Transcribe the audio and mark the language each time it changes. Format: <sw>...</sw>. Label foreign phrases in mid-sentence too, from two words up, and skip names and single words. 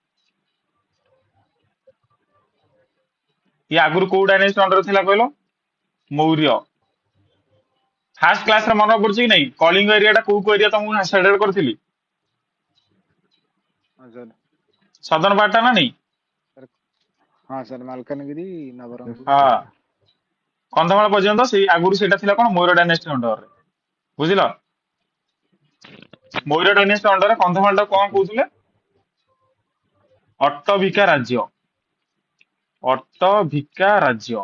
<or>ଇଏ ଆଗରୁ କୋଉ</or> <en>dynasty under</en> <or>ଥିଲା କହିଲ? ମୌର୍ୟ।</or> <en>first class</en> <or>ରେ ମନେ ପଡୁଛି କି ନାଇଁ? କଳିଙ୍ଗ ଏରିଆ ଟା କୋଉ ଏରିଆ ତମକୁ ସେଡେଡ କରିଥିଲି?</or> <hi>हाँ सर।</hi> <or>ସଦନ ପାର୍ଟ ଟା ନା ନାଇଁ?</or> <hi>सर हाँ सर मालकानगिरी नवरंगपुर।</hi> <or>ହଁ, କନ୍ଧମାଳ ପର୍ଯ୍ୟନ୍ତ ସେଇ ଆଗରୁ ସେଇଟା ଥିଲା କଣ? ମୌର୍ୟ</or> <en>dynasty underରେ।</en> <or>ବୁଝିଲ? ମୌର୍ୟ</or> <en>dynasty underରେ</en> <or>କନ୍ଧମାଳ ଟା କଣ କହୁଥିଲେ? ଅଟ୍ଟଭିକା ରାଜ୍ୟ। ଅଟ୍ଟଭିକା ରାଜ୍ୟ।</or>